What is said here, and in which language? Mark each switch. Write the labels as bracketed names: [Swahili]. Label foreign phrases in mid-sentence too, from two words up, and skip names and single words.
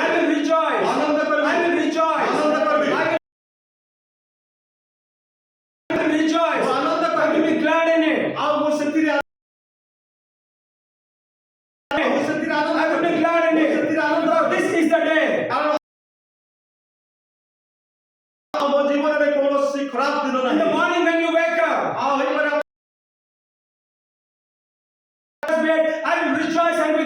[English] I will rejoice. [Odia] ଆନନ୍ଦ କରିବେ [English] I will rejoice. [Odia] ଆନନ୍ଦ କରିବେ [English] I will rejoice. [Odia] ଆନନ୍ଦ [English] I will [Odia] କରିବେ [English] be glad in it. [Odia] ଆଉ ମୁଁ ସେଥିରେ [English] I will be glad in it. Because this is the day. [Odia] ମୋ ଜୀବନରେ କୌଣସି ଖରାପ ଦିନ [English] In the [Odia] ନାହିଁ [English] morning when you wake up, [Odia] ଆଉ ହେଇପାରେ [English] I will rejoice